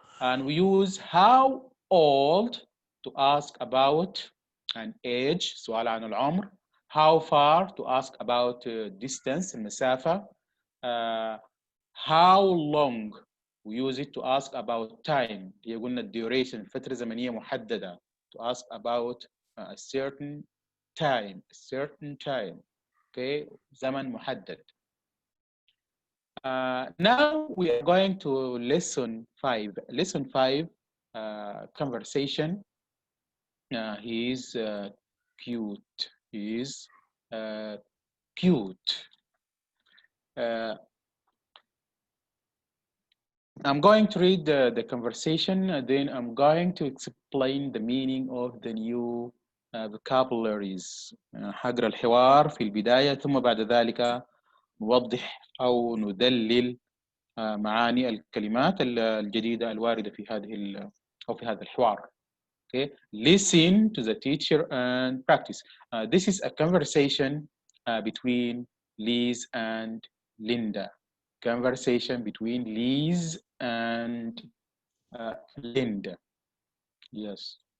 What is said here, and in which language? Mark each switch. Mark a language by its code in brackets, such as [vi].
[en] And we use how old to ask about an age [ar] سؤال عن العمر. [en] How far to ask about distance المسافة. How long we use it to ask about time. [ar] هي قلنا duration فترة زمنية محددة. [en] To ask about a certain time. A certain time. Okay. [ar] زمن محدد. [en] Now we are going to lesson 5. Lesson 5, conversation. He is cute. He is cute. I'm going to read the conversation, then I'm going to explain the meaning of the new vocabularies. [ar] هقرأ الحوار في البداية ثم بعد ذلك نوضح أو ندلل معاني الكلمات الجديدة الواردة في هذه أو في هذا الحوار. [en] Okay, listen to the teacher and practice. This is a conversation between Liz and Linda. Conversation between Liz and Linda. Yes.